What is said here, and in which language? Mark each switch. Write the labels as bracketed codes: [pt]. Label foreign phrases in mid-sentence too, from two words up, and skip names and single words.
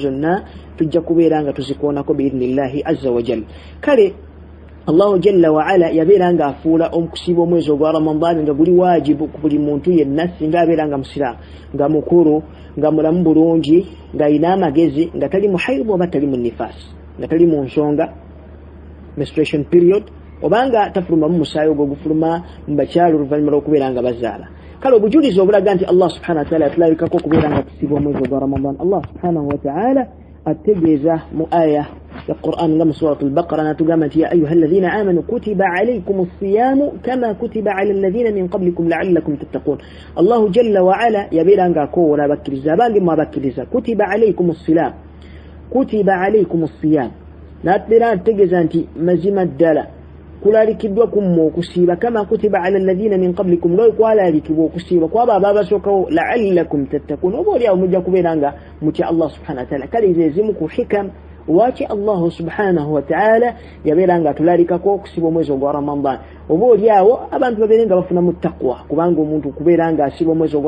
[lg] zonna tujja kubeera nga tuzikoonako [ar] بإذن الله عز وجل [lg] kale [ar] الله جل وعلا [lg] yabeera nga afuula okusiiba omwezi ogwa Ramadan nga guli wajibu ku buli muntu yenna singa abeera nga musiraamu nga mukuru nga mulamu bulungi nga alina amagezi nga tali muhaidu oba tali mu nifaasi nga tali mu nsonga [en] menstruation period [lg] obanga tafuluma mu musaayi ogwo gufuluma mu bakyalo oluvannyuma lw'okubeera nga bazaala kale obujulizi obulaga nti [ar] الله سبحانه وتعالى [lg] atulabikako okubeera nga tusiiba omwezi ogwa Ramadan [ar] الله سبحانه وتعالى [lg] ategeeza mu aya ya Qur'an nga mu surat al-Baqara natugamba nti [ar] يا أيها الذين آمنوا كتب عليكم الصيام كما كتب على الذين من قبلكم لعلكم تتقون الله جل وعلا [lg] yabeera nga akoowola abakkiriza abange mu abakkiriza [ar] كتب عليكم الصيام كتب عليكم الصيام [lg] natbeera ategeeza nti mazima ddala kulalikiddwa kummwe okusiiba [ar] كما كتب على الذين من قبلكم [lg] nga kwalalikibwa okusiiba kwabo ababasookawo [ar] لعلكم تتقون [lg] oba oliawo mujja kubeera nga mutya [ar] الله سبحانه وتعالى [lg] kale zezimu ku hikam waki [ar] الله سبحانه وتعالى [lg] yabeera nga atulalikako okusiiba omwezi ogwa Ramadan oba oliawo abantu babeere nga bafunamu taqwa kubanga omuntu okubeera nga asiiba omwezi ogwa